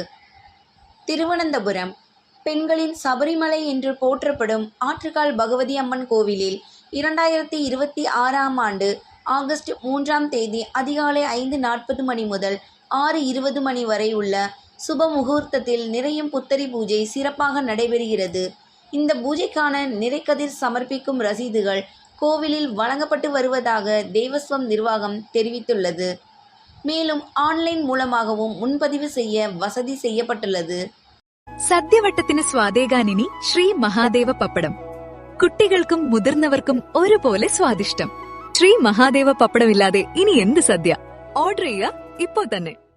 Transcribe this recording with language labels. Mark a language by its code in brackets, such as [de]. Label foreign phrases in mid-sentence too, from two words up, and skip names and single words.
[ta] திருவனந்தபுரம் பெண்களின் சபரிமலை என்று போற்றப்படும் ஆற்றுக்கால் பகவதி அம்மன் கோவிலில் 2026ஆம் ஆண்டு ஆகஸ்ட் 3ஆம் தேதி அதிகாலை 5:40 மணி முதல் 6:20 மணி வரை உள்ள சுப முகூர்த்தத்தில் நிறையும் புத்தரி பூஜை சிறப்பாக நடைபெறுகிறது. இந்த பூஜைக்கான நிறைக்கதிர் சமர்ப்பிக்கும் ரசீதுகள் கோவிலில் வழங்கப்பட்டு வருவதாக தேவஸ்வம் நிர்வாகம் தெரிவித்துள்ளது. மேலும் ஆன்லைன் மூலமாகவும் முன்பதிவு செய்ய வசதி செய்யப்பட்டுள்ளது. [ml] സദ്യവട്ടത്തിന് സ്വാദേകാനിനി ശ്രീ മഹാദേവ പപ്പടം. കുട്ടികൾക്കും മുതിർന്നവർക്കും ഒരുപോലെ സ്വാദിഷ്ടം. ശ്രീ മഹാദേവ പപ്പടമില്ലാതെ ഇനി എന്ത് സദ്യ? ഓർഡർ ചെയ്യുക ഇപ്പോൾ തന്നെ.